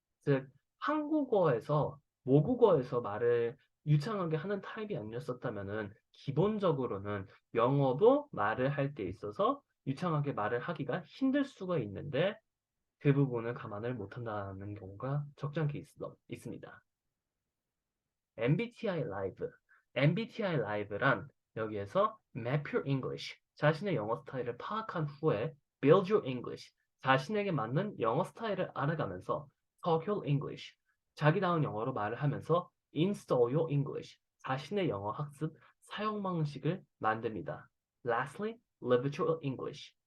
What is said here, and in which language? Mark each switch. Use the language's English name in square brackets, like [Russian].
[Korean] 즉, 한국어에서 모국어에서 말을 유창하게 하는 타입이 아니었었다면은 기본적으로는 영어도 말을 할 때 있어서 유창하게 말을 하기가 힘들 수가 있는데 그 부분을 감안을 못한다는 경우가 적지 않게 있습니다. MBTI 라이브. MBTI 라이브란 여기에서 [English] Map Your English. [Korean] 자신의 영어 스타일을 파악한 후에 [English] Build Your English. [Korean] 자신에게 맞는 영어 스타일을 알아가면서 [English] Talk Your English. [Korean] 자기다운 영어로 말을 하면서 [English] Install Your English. [Korean] 자신의 영어 학습 사용 방식을 만듭니다. [English] Lastly, Live Your English.